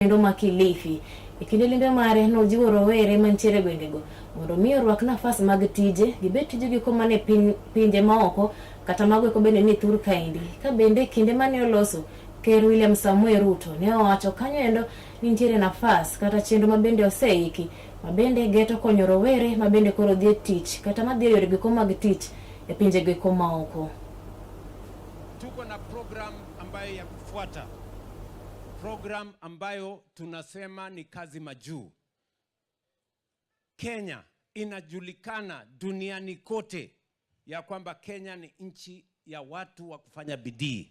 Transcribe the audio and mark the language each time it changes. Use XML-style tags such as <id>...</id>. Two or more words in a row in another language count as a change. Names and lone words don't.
<luo>Endo makilifi ikindilinde mare no jiwo rowere mantiere gwengego mondo miyo rwak nafas mag tije gibet tije gi komane pinje maoko kata magwe ko bende ni thur kaindi ka bende kinde mane oloso Ker William Samuel Ruto ne owacho kanyo endo nitiere nafas kata chenro mabende oseiki mabende geto konyo rowere mabende koro dhi tich kata madhi yore gi mag tich e pinje gi maoko.</luo> <sw>Tuko na program ambayo ya kufuata, program ambayo tunasema ni kazi majuu. Kenya inajulikana duniani kote ya kwamba Kenya ni nchi ya watu wa kufanya bidii.</sw>